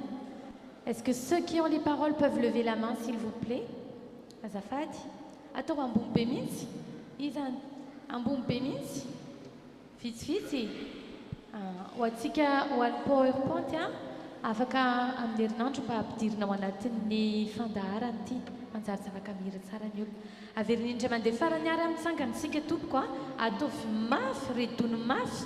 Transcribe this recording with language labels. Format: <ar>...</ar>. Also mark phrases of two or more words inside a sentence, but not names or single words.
<fr>Est-ce que ceux qui ont les paroles peuvent lever la main s'il vous plaît?</fr> <mg>Azafady. Atao ambony be mihitsy. Iza ambony be mihitsy. Vitsivitsy. Ho antsika ho an'ny PowerPoint afaka amin'ny herinandro mba ampidirina ao anatin'ny fandaharana ity. Manjary tsy afaka mihira tsara ny olona. Averina indray mandeha farany ary amin'ny tsangantsika tompoko ataovy mafy redony mafy.</mg>